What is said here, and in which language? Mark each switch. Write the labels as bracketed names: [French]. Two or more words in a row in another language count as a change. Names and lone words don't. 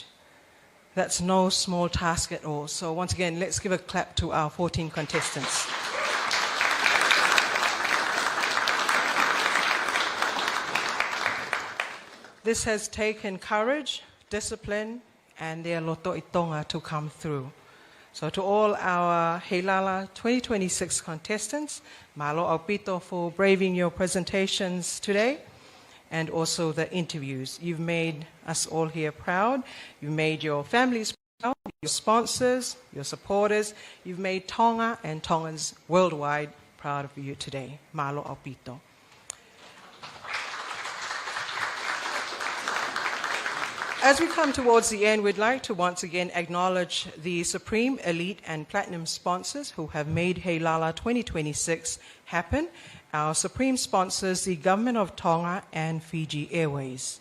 [English] That's no small task at all. So once again, let's give a clap to our 14 contestants. This has taken courage, discipline, and their [Tongan] loto i Tonga [English] to come through. So to all our Heilala 2026 contestants, [Tongan] malo au pito [English] for braving your presentations today and also the interviews. You've made us all here proud. You've made your families proud, your sponsors, your supporters. You've made Tonga and Tongans worldwide proud of you today. [Tongan] Malo au pito. [English] As we come towards the end, we'd like to once again acknowledge the Supreme, Elite, and Platinum sponsors who have made Heilala 2026 happen. Our Supreme sponsors, the Government of Tonga and Fiji Airways.